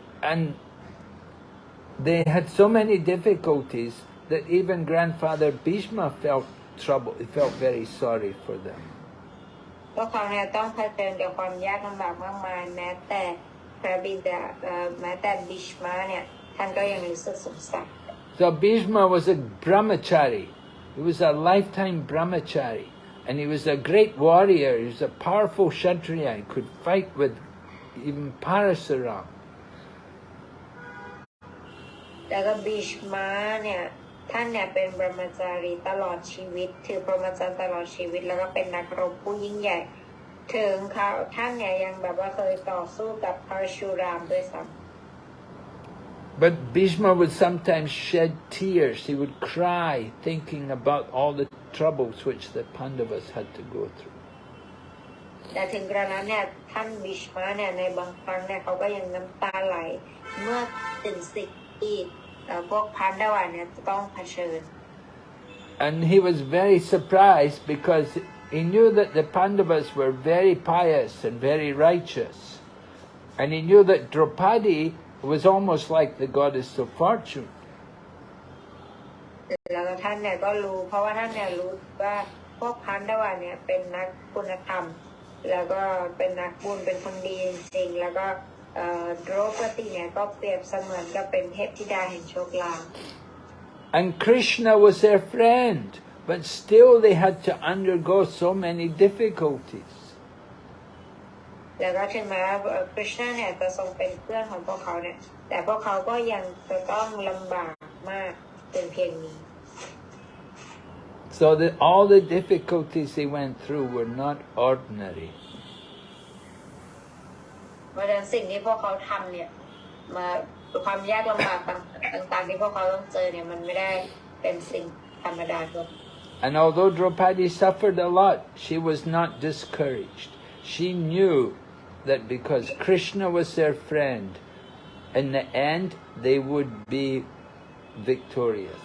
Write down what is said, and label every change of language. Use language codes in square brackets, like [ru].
[en] And they had so many difficulties that even grandfather Bhishma felt trouble. He felt very sorry for them. [th] พวกเขาเนี่ยต้องเผชิญกับความยากลำบากมากมายแม้แต่พระบิดาแม้แต่บิชมาเนี่ยท่านก็ยังรู้สึกสงสาร [en] So Bhishma was a brahmachari. He was a lifetime brahmachari. And he was a great warrior. He was a powerful Kshatriya. He could fight with even Parasuram. [th] แล้วก็บิชมาเนี่ยท่านเนี่ยเป็นบรมจารีตลอดชีวิตถือพรหมจรรย์ตลอดชีวิตแล้วก็เป็นนักรบผู้ยิ่งใหญ่ถึงเขาท่านเนี่ยยังแบบว่าเคยต่อสู้กับพระชูรามด้วยซ้ำ [en] But Bhishma would sometimes shed tears. He would cry thinking about all the troubles which the Pandavas had to go through. [th] แต่ถึงกระนั้นเนี่ยท่านบิชมาเนี่ยในบางครั้งเนี่ยเขาก็ยังน้ำตาไหลเมื่อถึงสิ่งที่พวกพันดาวาเนี่ยจะต้องเผชิญ [en] And he was very surprised because he knew that the Pandavas were very pious and very righteous. And he knew that Draupadi was almost like the goddess of fortune. [th] แล้วท่านเนี่ยก็รู้เพราะว่าท่านเนี่ยรู้ว่าพวกพันดาวาเนี่ยเป็นนักคุณธรรมแล้วก็เป็นนักบุญเป็นคนดีจริงแล้วก็ดรปติเนี่ยก็เปรียบเสมือนกับเป็นเทพธิดาแห่งโชคลาภ [en] And Krishna was their friend, but still they had to undergo so many difficulties. [th] แล้วก็ถึงแม้คริชนาเนี่ยจะทรงเป็นเพื่อนของพวกเขาเนี่ยแต่พวกเขาก็ยังจะต้องลำบากมากเป็นเพียงนี้ [en] So that all the difficulties they went through were not ordinary. [th] เพราะฉะนั้นสิ่งที่พวกเขาทำเนี่ยมาความยากลำบากต่างๆที่พวกเขาต้องเจอเนี่ยมันไม่ได้เป็นสิ่งธรรมดาทั่ว [en] And although Draupadi suffered a lot, she was not discouraged. She knew that because Krishna was their friend, in the end they would be victorious.